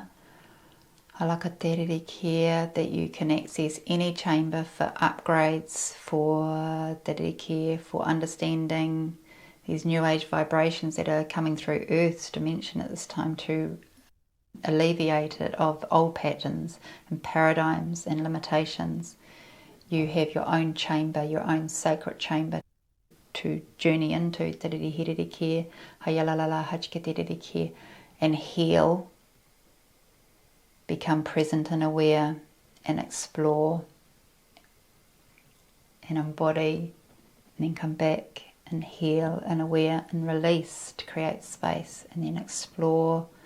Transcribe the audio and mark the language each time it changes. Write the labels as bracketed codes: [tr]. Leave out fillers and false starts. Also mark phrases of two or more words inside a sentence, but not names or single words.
[en] Alaka terere kia, that you can access any chamber for upgrades, for terere kia, for understanding these new age vibrations that are coming through Earth's dimension at this time, to alleviate it of old patterns and paradigms and limitations. You have your own chamber, your own sacred chamber to journey into, terere herere kia, hayalalala hachka terere kia, and heal. Become present and aware and explore and embody, and then come back and heal and aware and release to create space, and then explore.